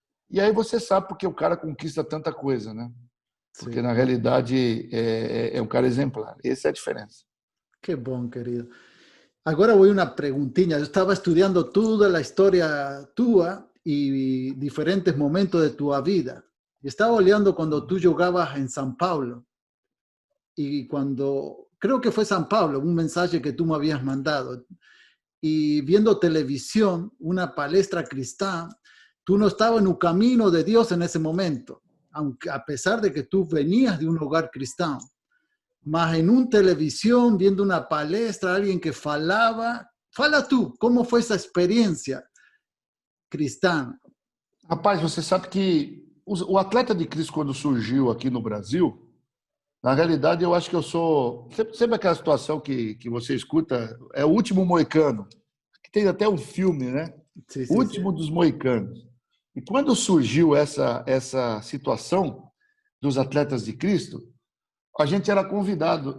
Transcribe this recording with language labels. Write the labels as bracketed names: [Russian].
[Portuguese] E aí você sabe porque o cara conquista tanta coisa, né? Porque, na realidade, é um cara exemplar. Essa é a diferença. Que bom, querido. Agora vou uma perguntinha. Eu estava estudando toda a história tua e diferentes momentos de tua vida. Estava olhando quando tu jogabas em São Paulo [Spanish] y cuando, creo que fue San Pablo, un mensaje que tú me habías mandado, y viendo televisión, una palestra cristã, tú no estabas en un camino de Dios en ese momento, aunque a pesar de que tú venías de un hogar cristiano, mas en una televisión, viendo una palestra, alguien que falaba, fala tú, ¿cómo fue esa experiencia cristã? [Portuguese] Rapaz, você sabe que o atleta de Cristo, quando surgiu aqui no Brasil, na realidade, eu acho que eu sou. Sempre aquela situação que você escuta, é o último moicano, que tem até um filme, né? [Spanish] Sí, [Portuguese] O [Spanish] sí, sí. [Portuguese] último dos moicanos. E quando surgiu essa situação dos atletas de Cristo, a gente era convidado.